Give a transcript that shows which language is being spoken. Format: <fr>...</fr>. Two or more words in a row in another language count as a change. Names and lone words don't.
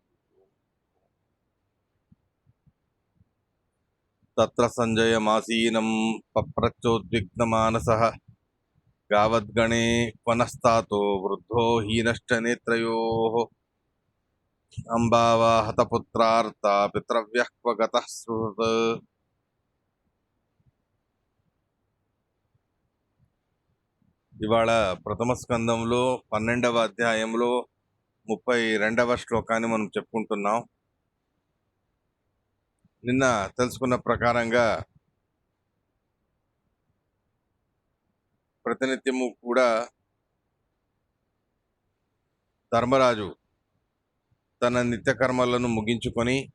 <sa>तत्र सञ्जयमासीनं पप्रच्चोद्विग्नमानसः गावद्गणे क्वनस्तातो वृद्धो हीनश्च नेत्रयोः अंबावा हतपुत्रार्ता पितृव्यः क्व गतः सुहृत्।</sa> <te>ఇవాళ ప్రథమ స్కందంలో 12వ అధ్యాయంలో 32వ శ్లోకాన్ని మనం చెప్పుకుంటున్నాం. నిన్న తెలుసుకున్న ప్రకారంగా ప్రతినిత్యము కూడా ధర్మరాజు తన నిత్య కర్మలను ముగించుకొని</te>